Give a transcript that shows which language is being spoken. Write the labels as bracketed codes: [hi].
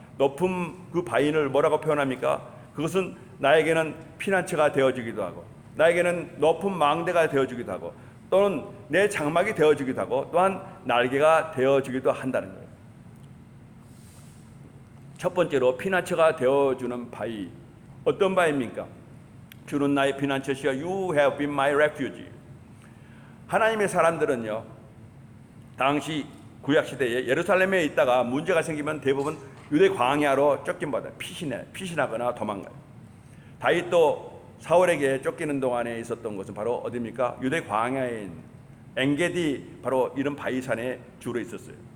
[ko] 높은 그 바위를 뭐라고 표현합니까? 그것은 나에게는 피난처가 되어주기도 하고, 나에게는 높은 망대가 되어주기도 하고, 또는 내 장막이 되어주기도 하고 또한 날개가 되어주기도 한다는 거예요. 첫 번째로 피난처가 되어주는 바위. 어떤 바위입니까? 주는 나의 피난처시여 [en] You have been my refuge. [ko] 하나님의 사람들은요, 당시 구약시대에 예루살렘에 있다가 문제가 생기면 대부분 유대 광야로 쫓김받아 피신하거나 도망가요. 다윗도 사울에게 쫓기는 동안에 있었던 곳은 바로 어디입니까? 유대 광야인 엔게디, 바로 이런 바위산에 주로 있었어요.